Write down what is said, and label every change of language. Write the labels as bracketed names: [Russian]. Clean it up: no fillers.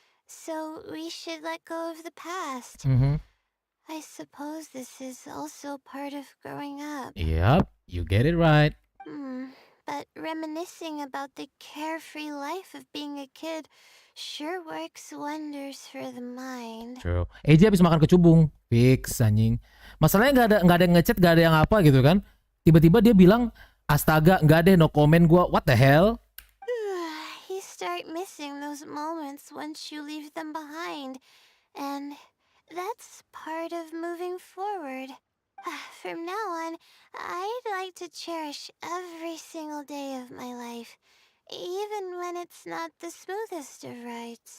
[English] So we should let go of the past. I suppose this is also part of growing up. Yep, you get it right. But reminiscing about the carefree life of being a kid sure works wonders for the mind. True. [Indonesian] Dia habis makan kecubung. Fix, anjing. Masalahnya nggak ada ngechat, nggak ada yang apa gitu kan. Tiba-tiba dia bilang, astaga, nggak deh, [English] no comment [Indonesian] gua. [English] What the hell? You start missing those moments once you leave them behind. And that's part of moving forward. From now on, I'd like to cherish every single day of my life, even when it's not the smoothest of rides.